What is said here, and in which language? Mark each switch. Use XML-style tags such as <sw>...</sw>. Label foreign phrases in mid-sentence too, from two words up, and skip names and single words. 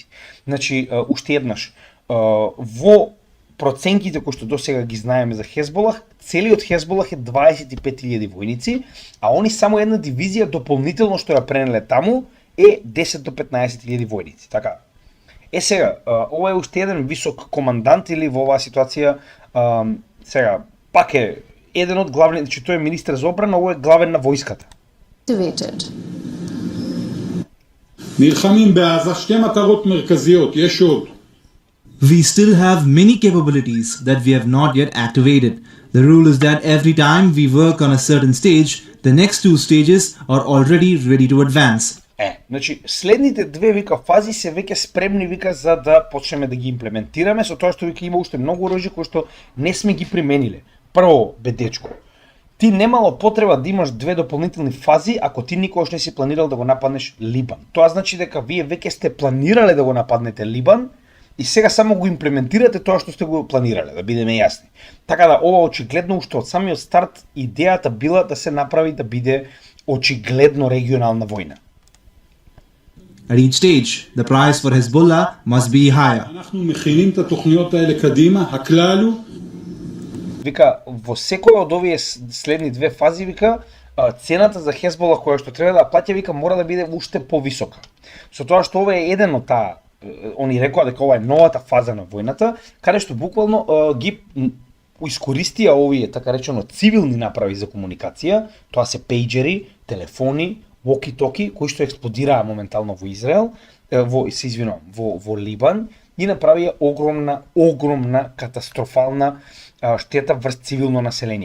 <mk>Значи, уште еднаш, во проценките кои што досега ги знаеме за Хезболах, целиот Хезболах е 25.000 војници, а они само една дивизија дополнително што ја пренеле таму е 10 до 15.000 војници. Така. Сега, ова е уште еден висок командант или во оваа ситуација сега, пак е еден од главни, значи тој е министер за одбрана, овој е главен на војската.</mk> <he>נלחמים בעזה שתי מטרות מרכזיות, יש עוד.</he> <en>We still have many capabilities that we have not yet activated. The rule is that every time we work on a certain stage, the next two stages are already ready to advance.</en> <mk>Значи, следните две вика фази се веќе спремни вика за да почнеме да ги имплементираме, со тоа што вика има уште многу оружје кои што не сме ги примениле. Прво, бедечко, ти немало потреба да имаш две дополнителни фази ако ти никогаш не си планирал да го нападнеш Либан. Тоа значи дека вие веќе сте планирале да го нападнете Либан и сега само го имплементирате тоа што сте го планирале, да бидеме јасни. Така да ова очигледно уште од самиот старт идејата била да се направи да биде очигледно регионална војна.</mk> <en>At each stage, the price for Hezbollah must be higher.</en> <he>אנחנו מכינים את התוכניות האלה קדימה, הכלל הוא</he> <mk>Вика, во секоја од овие следни две фази, вика, цената за Хезбола која што треба да плаќа, вика, мора да биде уште повисока. Со тоа што ова е еден од таа, они рекоа дека ова е новата фаза на војната, каде што буквално ги искористија овие, така речено, цивилни направи за комуникација, тоа се пејджери, телефони, воки-токи, кои што експлодираа моментално во Израел, во Либан, и направија огромна катастрофална штета врз цивилно население.</mk>